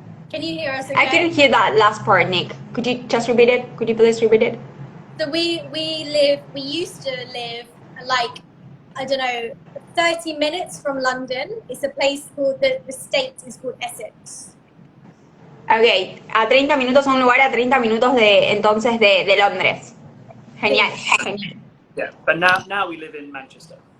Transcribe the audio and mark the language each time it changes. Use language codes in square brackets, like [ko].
[en] Can you hear us okay? I couldn't hear that last part, Nick. Could you just repeat it? Could you please repeat it? So we used to live like, I don't know, 30 minutes from London. It's a place called, the state is called Essex. [es] Okay, a 30 minutos a un lugar a 30 minutos de Londres. Genial. [en] Yeah, but now we live in Manchester.